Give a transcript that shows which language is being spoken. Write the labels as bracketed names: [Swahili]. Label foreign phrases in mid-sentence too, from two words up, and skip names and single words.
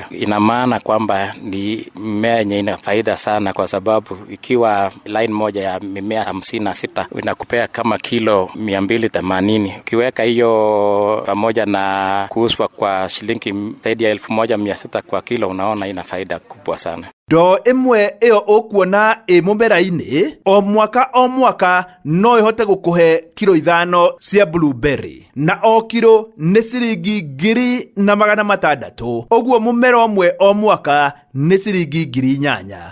[Swahili] Ina maana kwamba ni mmea yenye ina faida sana, kwa sababu ikiwa line moja ya mimea 56 inakupea kama kilo 280. Ukiweka hiyo pamoja na kuuzwa kwa shilingi zaidi ya 1600 kwa kilo, unaona ina faida kubwa sana. [Kikuyu] Do imwe iyo ukuona mumera-ini o mwaka no ihote gukuhe kilo 5 cia blueberry, na o kilo ni ciringi 2600. Oguo mumera umwe o mwaka ni ciringi 8,000.